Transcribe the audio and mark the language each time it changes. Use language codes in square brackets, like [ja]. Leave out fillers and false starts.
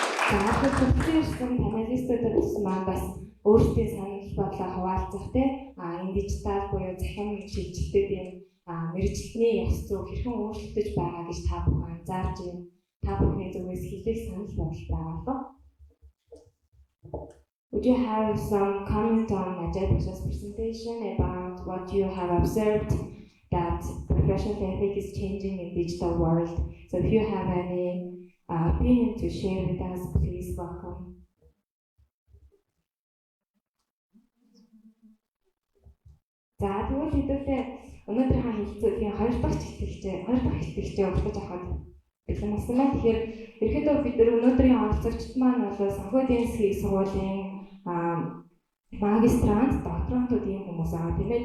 [mn] За бүгдээрсэн панелистуудаас маань бас өөрсдийн санал бодлоо хуваалцах тийм энэ дижитал буюу захин шилжилтүүдийн мэргэжлийн ёс зүйг хэрхэн өөрчлөгдөж байгаа гэж та бүхэн анзаарч юм. Та бүхний зүгээс хэлэх санал бодол байгаа лөө. [en] Would you have some comment on Ajay Takiyar's presentation about what you have observed that professional ethics is changing in digital world? So if you have any opinion to share with us, please welcome. [mn] За тэгвэл хэдүүлээ өнөөдрийнхөө хэлэлцүүлгийн 2 дахь хэлэлцээ өгч авахад бэлэн болсон байна. Тэгэхээр ерөнхийдөө бид өнөөдрийн оролцогчид маань бол санхүүгийн эдийн засгийн сургуулийн магистрант, докторантууд ийм хүмүүс аа тийм ээ.